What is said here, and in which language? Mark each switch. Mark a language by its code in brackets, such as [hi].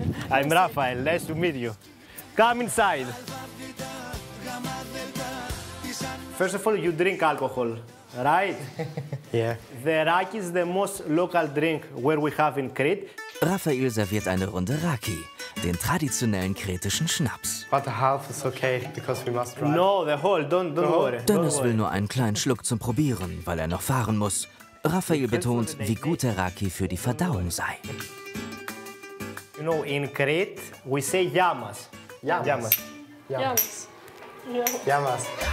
[en] I'm Raphael, nice to meet you. Come inside. First of all, you drink alcohol, right? Yeah. The raki is the most local drink where we have in Crete. [de] Raphael serviert eine Runde Raki, den traditionellen kretischen Schnaps. [en] But the half is okay, because we must drive. No, the whole, don't worry. [de] Dennis will nur einen kleinen Schluck zum Probieren, weil er noch fahren muss. Raphael betont, wie gut der Raki für die Verdauung sei. [en] You know, in Crete, we say yamas. [el] Yamas. Jamas. Ja. Yamas.